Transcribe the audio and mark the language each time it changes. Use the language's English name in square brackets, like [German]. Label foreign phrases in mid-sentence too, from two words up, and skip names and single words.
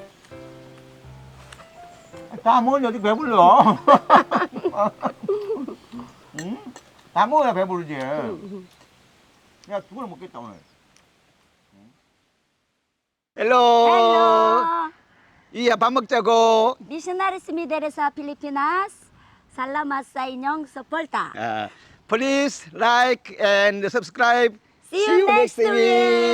[Korean] 다 먹으니 어디 배불러? 응? 다 먹어야 배부르지. 내가 두 그릇 먹겠다 오늘. 헬로. Hello. 이야 밥 먹자고. [Cebuano] Missionaries mi dere sa Pilipinas. Salamat sa inyong suporta. [English] Please like and subscribe. See you next week.